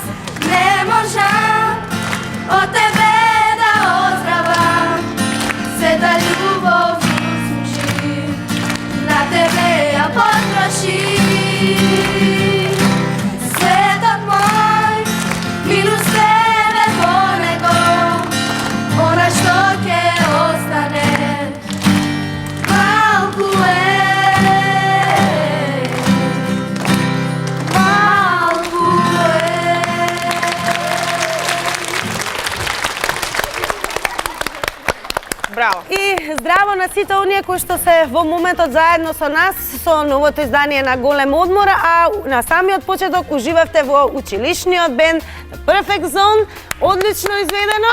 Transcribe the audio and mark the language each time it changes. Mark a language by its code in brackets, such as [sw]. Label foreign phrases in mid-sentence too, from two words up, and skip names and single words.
[mk] Ne možem od tebe da ozdravam, se da ljubov nisam živ, na tebe ja potrošim. Svetot moj, minus tebe ponego, ona što ke ostane, malku malku Браво! И здраво на сите оние кои што се во моментот заедно со нас со новото издание на Голем одмор, а на самиот почеток уживавте во училишниот бенд The Perfect Zone, одлично изведено.